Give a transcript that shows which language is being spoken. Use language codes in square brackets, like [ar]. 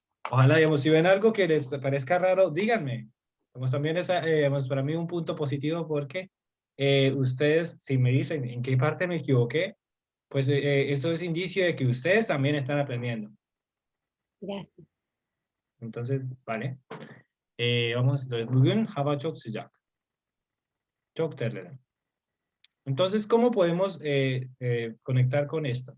[es] Ojalá, digamos, si ven algo que les parezca raro, díganme. Como también es, digamos, para mí un punto positivo porque ustedes, si me dicen en qué parte me equivoqué, pues eso es indicio de que ustedes también están aprendiendo. Gracias. Entonces, vale. Vamos, entonces, [tr] bugün hava çok sıcak. Çok terledim. [es] Entonces, ¿cómo podemos conectar con esto?